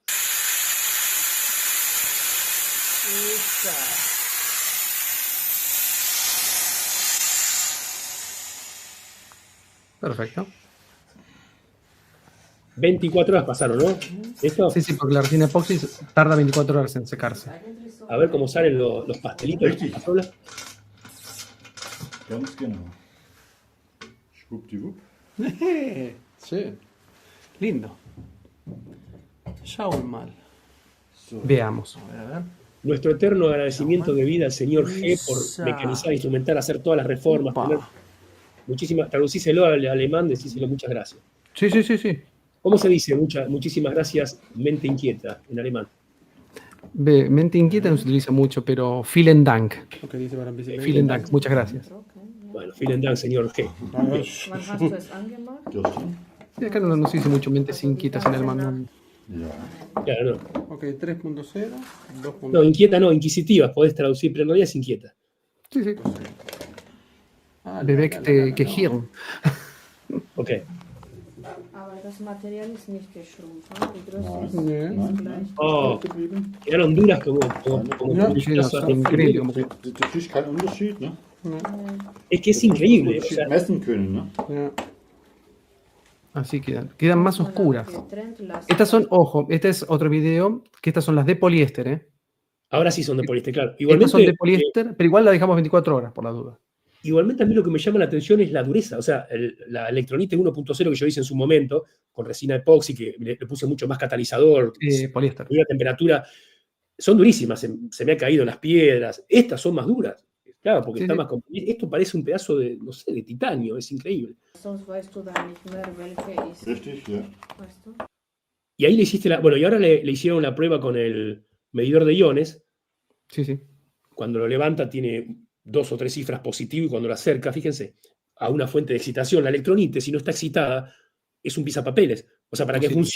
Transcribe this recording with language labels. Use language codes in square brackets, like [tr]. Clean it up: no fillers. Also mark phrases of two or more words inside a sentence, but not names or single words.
[es] Perfecto. 24 horas pasaron, ¿no? ¿Esto? Sí, sí, porque la resina epoxi tarda 24 horas en secarse. A ver cómo salen los pastelitos. [de] Richtig. Ganz genau. Schwuppdiwupp. [es] Sí. Lindo. Schaumal. Veamos. A ver. Nuestro eterno agradecimiento de vida al señor G por mecanizar, instrumentar, hacer todas las reformas. Upa. Traducíselo al alemán, decíselo muchas gracias. Sí, sí, sí, sí. ¿Cómo se dice muchísimas gracias, mente inquieta, en alemán? Mente inquieta no se utiliza mucho, pero [de] vielen Dank. [es] Ok, dice para empezar. [de] Vielen Dank, [es] muchas gracias. Bueno, [de] vielen Dank, [es] señor G. [de] Wann hast du es angemacht? Justin? [es] Sí, acá no se dice mucho mentes inquietas en alemán. ¿No? [de] Ja. [es] Claro, no. Ok, 3.0, 2.0. No, inquieta no, inquisitivas, podés traducir, pero en realidad es inquieta. Sí, sí. Ah, [de] Bewegte Gehirn. Ok. Aber das Material ist nicht geschrumpft. ¿No? Die Größe Nee. ist gleich. [es] Oh, quedaron duras como [de] Ja, [es] como sí, no, cosas. son increíbles. Como que, [de] Das ist kein Unterschied, ne? [es] Es que es increíble. O sea, [de] Messen können, ne? Ja. [es] así quedan más oscuras. [de] Getrennt lassen. [es] Estas son, ojo, este es otro video, que estas son las de poliéster, ¿eh? ahora sí son de poliéster, claro. Estas son de Igualmente, poliéster, pero igual la dejamos 24 horas, por la duda. igualmente a mí lo que me llama la atención es la dureza. O sea, la electronite 1.0 que yo hice en su momento, con resina epoxi, que le puse mucho más catalizador, Poliéster. subí la temperatura, son durísimas, se me han caído las piedras. Estas son más duras. Claro, porque Sí, está sí. más esto parece un pedazo de, no sé, de titanio, es increíble. [de] Sonst weißt du dann nicht mehr, welche ist. Richtig, ja. Weißt du? [es] Y ahí le hiciste bueno, y ahora le hicieron la prueba con el medidor de iones. Sí, sí. Cuando lo levanta tiene 2 o 3 cifras positivo y cuando lo acerca, fíjense, a una fuente de excitación, la electronite, si no está excitada, es un pisapapeles. O sea, para que Positivo.